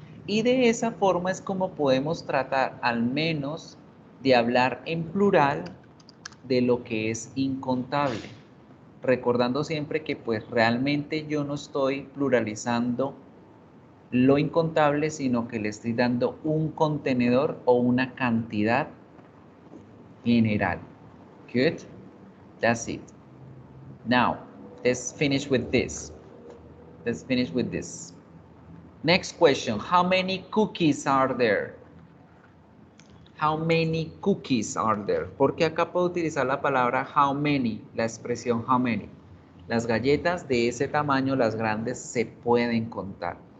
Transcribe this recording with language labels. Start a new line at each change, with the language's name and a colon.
Spanish: Y de esa forma es como podemos tratar al menos de hablar en plural de lo que es incontable. Recordando siempre que pues realmente yo no estoy pluralizando lo incontable, sino que le estoy dando un contenedor o una cantidad general.
English: Good? That's it. Now, let's finish with this. Let's finish with this. Next question. How many cookies are there? How many cookies are there?
Spanish: Porque acá puedo utilizar la palabra how many, la expresión how many. Las galletas de ese tamaño, las grandes, se pueden contar.